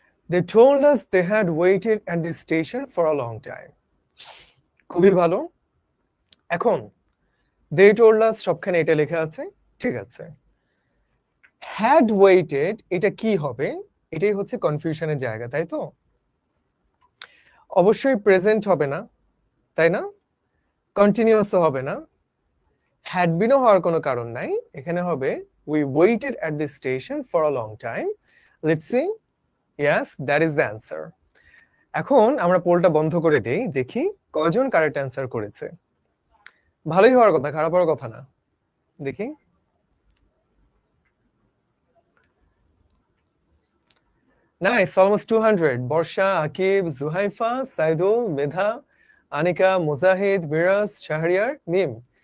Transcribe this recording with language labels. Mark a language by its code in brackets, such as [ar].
[en] They told us they had waited at the station for a long time. [bn] খুবই ভালো। এখন they told us সবখানে এটা লেখা আছে, ঠিক আছে। had waited এটা কি হবে? এটাই হচ্ছে কনফিউশনের জায়গা, তাই তো? অবশ্যই প্রেজেন্ট হবে না, তাই না? কন্টিনিউয়াসও হবে না, had been হওয়ার কোনো কারণ নাই। [en] এখানে হবে we waited at the station for a long time. Let's see. Yes, that is the answer. [bn] এখন আমরা পোলটা বন্ধ করে দেই, দেখি কয়জন কারেক্ট অ্যান্সার করেছে। ভালোই হওয়ার কথা, খারাপ হওয়ার কথা না। দেখি। Nice, almost 200। বর্ষা, আকিব, জুহাইফা, সাইদুল, মেধা, আনিকা, মুজাহিদ, মিরাজ, শাহরিয়ার, মিম।